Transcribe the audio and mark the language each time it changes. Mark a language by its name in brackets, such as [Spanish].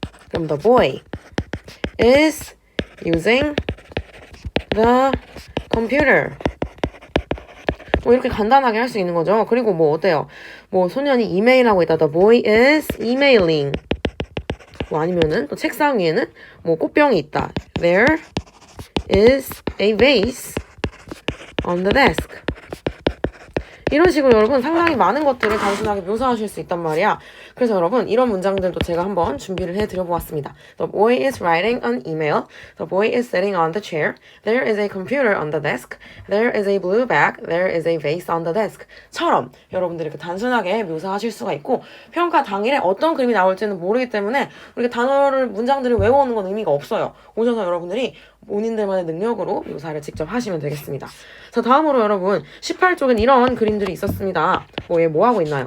[English] 그럼 the boy is using the computer. [Korean] 뭐 이렇게 간단하게 할 수 있는 거죠. 그리고 뭐 어때요? 뭐 소년이 이메일하고 있다. [English] The boy is emailing. [Korean] 뭐 아니면은 또 책상 위에는 뭐 꽃병이 있다. [English] There is a vase on the desk. [Korean] 이런 식으로 여러분 상당히 많은 것들을 단순하게 묘사하실 수 있단 말이야. 그래서 여러분 이런 문장들도 제가 한번 준비를 해드려 보았습니다. [English] The boy is writing an email. The boy is sitting on the chair. There is a computer on the desk. There is a blue bag. There is a vase on the desk. [Korean] 처럼 여러분들이 이렇게 단순하게 묘사하실 수가 있고 평가 당일에 어떤 그림이 나올지는 모르기 때문에 우리가 단어를 문장들을 외워오는 건 의미가 없어요. 오셔서 여러분들이 본인들만의 능력으로 묘사를 직접 하시면 되겠습니다. 자, 다음으로 여러분 18쪽엔 이런 그림들이 있었습니다. 얘 뭐 하고 있나요?